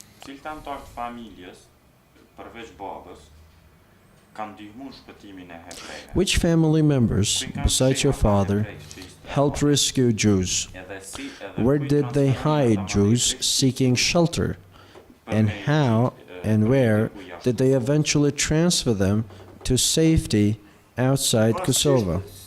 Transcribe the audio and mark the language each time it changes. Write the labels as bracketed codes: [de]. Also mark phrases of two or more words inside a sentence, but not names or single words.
[sq] Cilët anëtar të familjes, përveç babës, kanë ndihmuar shpëtimin e hebrejve? [en] Which family members, besides your father, helped rescue Jews? Where did they hide Jews seeking shelter? And how and where did they eventually transfer them to safety outside Kosovo?